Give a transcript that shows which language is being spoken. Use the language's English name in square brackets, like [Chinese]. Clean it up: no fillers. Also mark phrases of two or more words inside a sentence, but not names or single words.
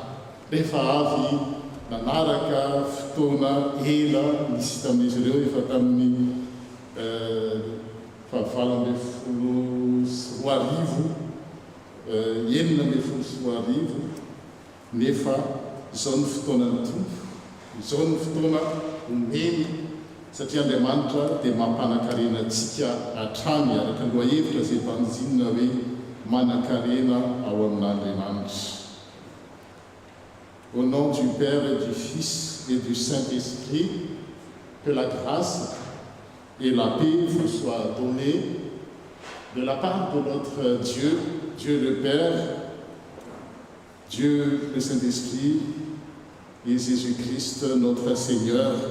[Malagasy] Rehefa avy nanaraka fotoana ela nisy tamin'izy ireo efa tamin'ny 24 nefa izao ny fotoanany Tompo, izao ny fotoana omeny satria Andriamanitra dia mampanakarena antsika hatrany araka ny lohahevitra izay mpanjinina hoe manan-karena ao amin'Andriamanitra. [French] Au nom du Père et du Fils et du Saint-Esprit, que la grâce et la paix vous soient données de la part de notre Dieu, Dieu le Père, Dieu le Saint-Esprit et Jésus-Christ notre Seigneur.